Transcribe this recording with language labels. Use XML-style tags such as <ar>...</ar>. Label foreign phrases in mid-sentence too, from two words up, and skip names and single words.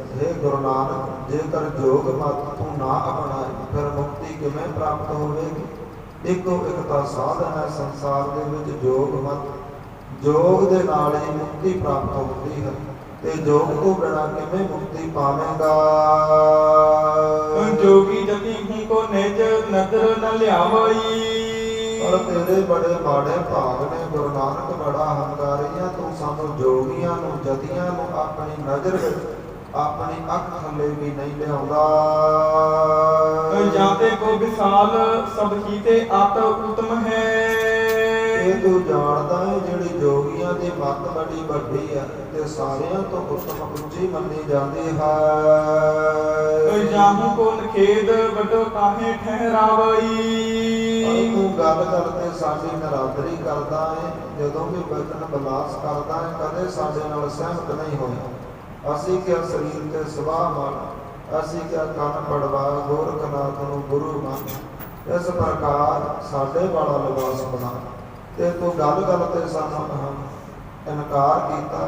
<pa>हे ਗੁਰੂ ਨਾਨਕ ਜੇਕਰ ਜੋਗ ਮਤ ਤੂੰ ਨਾ ਅਪਣਾਏ ਫਿਰ ਮੁਕਤੀ ਕਿਵੇਂ ਪ੍ਰਾਪਤ ਹੋਵੇਗੀ। ਇੱਕੋ ਇੱਕ ਤਾਂ ਸਾਧਨ ਹੈ ਸੰਸਾਰ ਦੇ ਵਿੱਚ ਜੋਗ ਮਤ, ਜੋਗ ਦੇ ਨਾਲ ਹੀ ਮੁਕਤੀ ਪ੍ਰਾਪਤ ਹੁੰਦੀ ਹੈ। ਤੇ ਜੋਗ ਤੋਂ ਬਿਨਾਂ ਕਿਵੇਂ ਮੁਕਤੀ ਪਾਵੇਂਗਾ।</pa> <bra>जोगी जति हूँ को निज नदर न लियावई।</bra> <pa>ਪਰ ਤੇਰੇ ਬੜੇ ਮਾੜੇ ਭਾਗ ਨੇ ਗੁਰੂ ਨਾਨਕ, ਬੜਾ ਹੰਕਾਰੀ ਆ ਤੂੰ। ਸਾਨੂੰ ਜੋਗੀਆਂ ਨੂੰ, ਜਤੀਆਂ ਨੂੰ ਆਪਣੀ ਨਜ਼ਰ ਵਿੱਚ, ਆਪਣੀ ਅੱਖ ਥੱਲੇ ਵੀ ਨਹੀਂ ਲਿਆਉਂਦਾ।</pa> <bra>जाते को विशाल सब ही ते आत उत्तम है।</bra> <pa>ਇਹ ਤੂੰ ਜਾਣਦਾ ਹੈ ਜਿਹੜੀ ਜੋਗੀਆਂ ਦੀ ਮੱਤ ਬੜੀ ਵੱਡੀ ਹੈ ਤੇ ਸਾਰਿਆਂ ਤੋਂ ਉੱਤਮ ਉੱਚੀ ਮੰਨੀ ਜਾਂਦੀ ਹੈ।</pa> <bra>जाहू को खेद बड़ो काहे ठहरावई।</bra> <pa>ਤੂੰ ਗੱਲ ਕਰਦੇ ਸਾਡੀ ਨਰਾਦਰੀ ਕਰਦਾ ਹੈ, ਜਦੋਂ ਵੀ ਬਚਨ ਬਲਾਸ ਕਰਦਾ ਹੈ ਕਦੇ ਸਾਡੇ ਨਾਲ ਸਹਿਮਤ ਨਹੀਂ ਹੋਇਆ। ਅਸੀਂ ਕਿਹਾ ਸਰੀਰ ਤੇ ਸਵਾਹ ਮੰਨ, ਅਸੀਂ ਕਿਹਾ ਕੰਨ ਪੜਵਾ, ਗੋਰਖਨਾਥ ਨੂੰ ਗੁਰੂ ਮੰਨ। ਇਸ ਪ੍ਰਕਾਰ ਸਾਡੇ ਵਾਲਾ ਲਿਬਾਸ ਬਣਾ ਤੇ ਤੂੰ ਗੱਲ ਗੱਲ ਤੇ ਸਾਨੂੰ ਇਨਕਾਰ ਕੀਤਾ।</pa>